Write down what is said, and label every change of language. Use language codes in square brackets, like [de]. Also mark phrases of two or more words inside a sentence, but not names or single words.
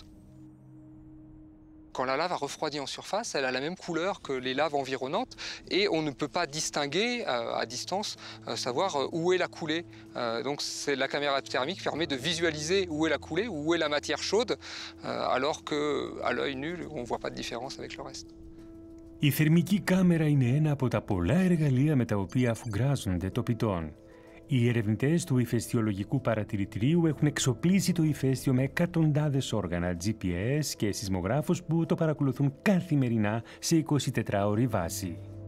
[fr] Quand la lave a refroidi en surface, elle a la même couleur que les laves environnantes et on ne peut pas distinguer à distance, savoir où est la coulée. Donc la caméra thermique permet de visualiser où est la coulée, où est la matière chaude, alors qu'à l'œil nu, on ne voit pas de différence avec le reste. [el] Η θερμική κάμερα είναι ένα από τα πολλά εργαλεία με τα οποία αφουγκράζονται το πιτόν. Οι ερευνητές του ηφαιστειολογικού παρατηρητηρίου έχουν εξοπλίσει το ηφαίστειο με εκατοντάδες όργανα GPS και σεισμογράφους που το παρακολουθούν καθημερινά σε 24ωρη βάση.